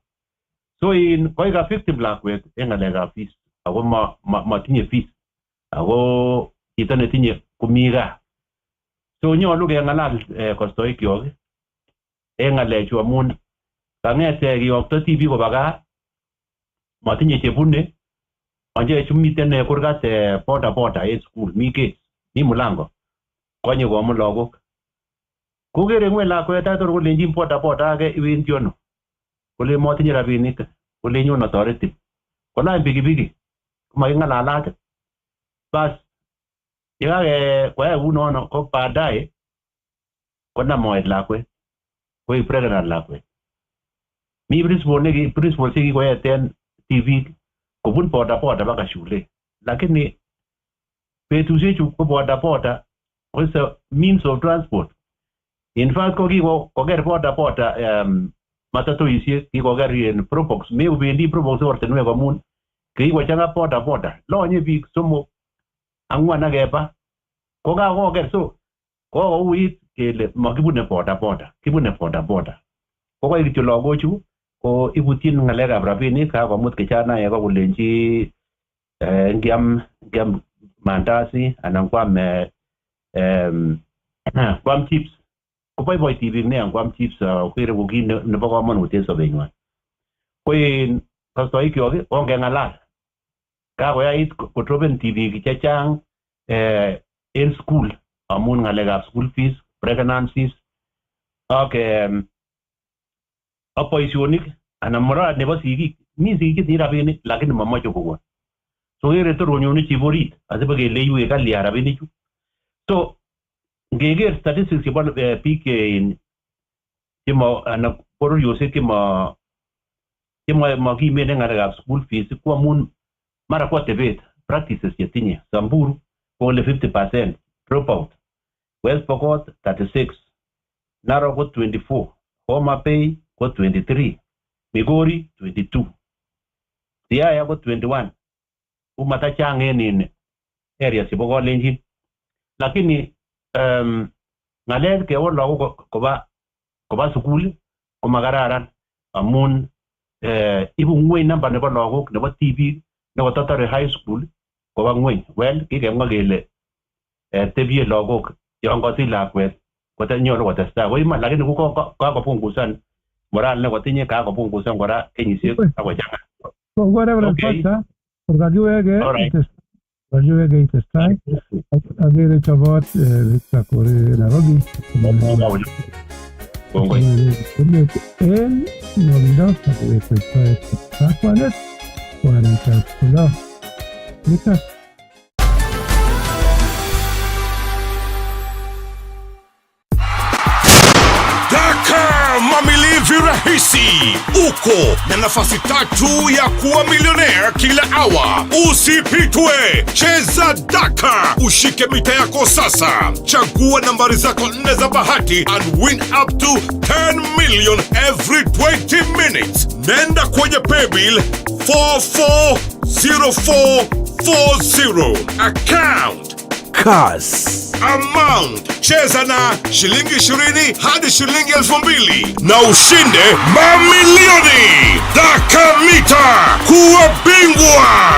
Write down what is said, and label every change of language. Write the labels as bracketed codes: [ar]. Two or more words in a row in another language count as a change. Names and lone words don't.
[kln] So koi ka victim lakwet en ngalekab fees ako matinye fees ako chito netinye komi gaa. So nyolu kengalal kostoikyok en ngalechu amun kang'ete kiyokto TV koba gaa matinye chebune anje chumiten kurgat boda en school mi gate mi mulango konye komu lagok. Kogere ngwe lakwet ator kolenjin boda age iwendi ono. Kole matinye rabinik kole nyon atoreti. Kolany pikipiki komaking'alalat. Bas yekake koyai kunono ko baadaye konam moet lakwet koik pregnant lakwet. Mi principal chekikoyeten TV kobun boda baka shule, lakini betusiechu ko boda [en] is a means of transport. [kln] In fact ko kikoker boda matatoisiek kikoker en probox meubendi probox ortinwek amun kikochang'a boda lonye biik somok ang'wan akeba ko kakoker. So kokouit kele makibune boda kibune boda. Ko koi kityo lagochu ko ibutyin ngalekab rabinik kakomut kijana ko kolenji ngiam mandasi anan kwam chips. Ko boiboi tibik nea kwam chips kere ko kit nebo komonut en sobenywan. Ko en kastoikyok ongeng'alal kakoyait kotroben tibik chechang en school amun ngalekab [en] school fees, [kln] pregnancies ak boisionik anan moral nebo sigik. Mi sigik chetinye rabinik lakini mamache kokon. So kere tor konyone chiborit asibakele iwe kalya rabinichu. So ngeker statistics chebo biik chemo anan bororiosiek chemakimen en ngalekab [en] school fees [kln] ko amun mara ko tebet practices chetinye. Samburu kole 50% dropout, West Pokot 36, Narok ko 24, Homa Bay ko 23, Migori 22, Siaya ko 21. Umatachang en areas chebo Kalenjin. Lakini ngalek kewon lagok koba sukul ko makararan amun ibu ngweny namba nebo lagok nebo TV nebo totore [en] high school [kln] koba ngweny. Well, kikemwa kele tebie lagok yon kosich lakwet kotanyoru kotestai ko iman, lakini kakopungusan moral nekotinye, kakopungusan kora kenyisiek akochang'a. Kakiwege itestai akere chobot kakore Nairobi en nolindo kakiwekwestoet kakwanet kwanetab kulo nikas. [sw] Mamilivi rahisi uko na nafasi tatu ya kuwa milionea kila awa. Usipitwe, cheza Daka, ushike mita yako sasa. Chagua nambari zako 4 za bahati [en] and win up to 10 million every 20 minutes. [sw] Nenda kwenye paybill 44 0440. Account Kass. Amount cheza na shilingi 20 hadi shilingi 2000 na ushinde mamilioni. Dakamita kuwa bingwa.